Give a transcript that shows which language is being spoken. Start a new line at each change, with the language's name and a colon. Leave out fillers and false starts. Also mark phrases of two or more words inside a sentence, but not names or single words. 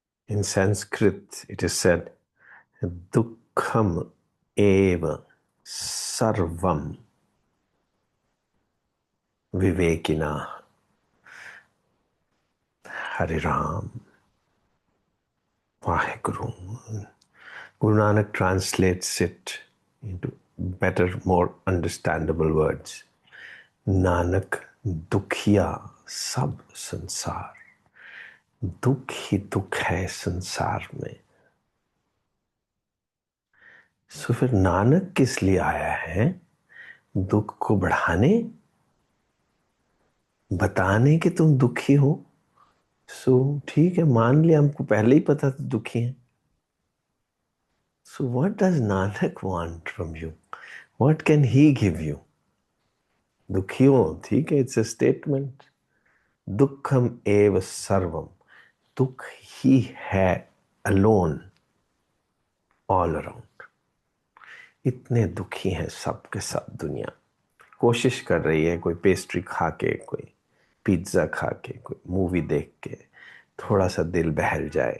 English: In Sanskrit, it is said,
Sanskrit: दुःखम् एव सर्वम् विवेकिनः.
English: Hare Ram. Vaheguru. Guru Nanak translates it into better, more understandable words.
Punjabi: ਨਾਨਕ ਦੁਖੀਆ ਸਭ ਸੰਸਾਰ.
Hindi: दुख ही दुख है संसार में. सो फिर नानक किस लिए आया है? दुख को बढ़ाने, बताने कि तुम दुखी हो. सो ठीक है, मान लिया, हमको पहले ही पता था दुखी है.
English: So what does Nanak want from you? What can he give you?
Hindi: दुखी हो, ठीक है,
English: it's a statement.
Sanskrit: दुखम एव सर्वम.
Hindi: दुख ही है
English: alone, all around.
Hindi: इतने दुखी हैं सब के सब. दुनिया कोशिश कर रही है, कोई पेस्ट्री खा के, कोई पिज्ज़ा खा के, कोई मूवी देख के थोड़ा सा दिल बहल जाए.